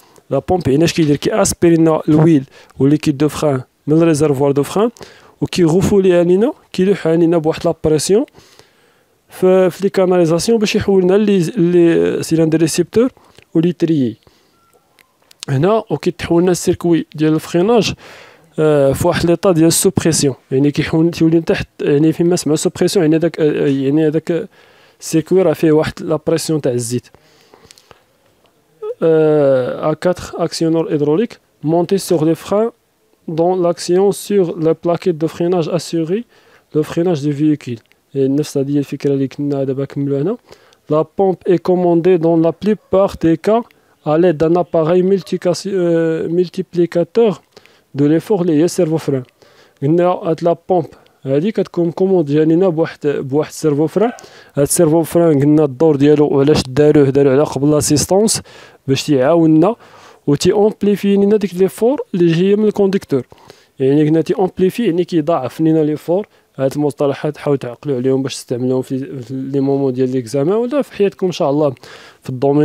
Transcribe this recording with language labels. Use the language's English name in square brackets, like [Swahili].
[Arabic] لا بومب يعني اش كيدير؟ كياسبيري لنا الويل وليكيد دو فران من الريزرفوار دو فران وكيغوفوليها لينا، كيلوحها لينا بواحد لا بريسيون في لي كاناليزاسيون باش يحول لنا لي سيلندر ريسيبتور ولي تريي هنا، وكيتحول لنا السيركوي ديال الفريناج في واحد ليطا ديال السوبريسيون. يعني تيولي تحت، يعني فيما سمعوا سوبريسيون يعني هذاك السيركوي راه فيه واحد لا بريسيون تاع الزيت. [French] à 4 actionneurs hydrauliques montés sur les freins dont l'action sur la plaquette de freinage assurée le freinage du véhicule. [Arabic] نفس هذه الفكرة اللي كنا دابا كملوا هنا. [French] La pompe est commandée dans la plupart des cas à l'aide d'un appareil multiplicateur de l'effort [Arabic] اللي هي سيرفو فران. قلنا هاد لا بومب هادي كتكون كوموندي لينا بواحد السيرفو فران. هاد السيرفو فران قلنا الدور ديالو وعلاش داروه على قبل لاسيستونس باش تيعاوننا وتي امبليفي لينا ديك ليفور اللي جايه من الكونديكتور. يعني قلنا تي امبليفي يعني كيضاعف لينا ليفور. هاد المصطلحات حاولوا تعقلوا عليهم باش تستعملوهم في لي مومون ديال ليكزامان ولا في حياتكم ان شاء الله في الدومين.